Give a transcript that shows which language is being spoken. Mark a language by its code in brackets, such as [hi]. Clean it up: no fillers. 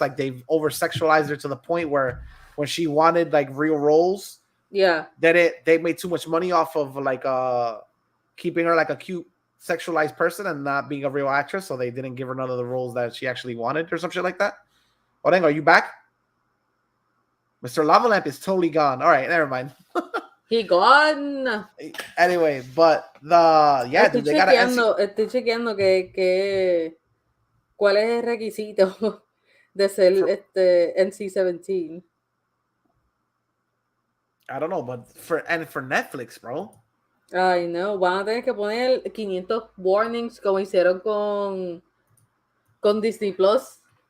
[en] Like, they've over sexualized her to the point where when she wanted like real roles, they made too much money off of like keeping her like a cute sexualized person and not being a real actress, so they didn't give her none of the roles that she actually wanted or some shit like that. Orengo, are you back? Mr. Lava Lamp is totally gone. All right, never mind. He gone. Anyway, but [es] estoy chequeando que cuál es el requisito de ser NC-17. [en] I don't know, but for Netflix, bro. [es] Ay, no, van a tener que poner 500 warnings como hicieron con Disney Plus.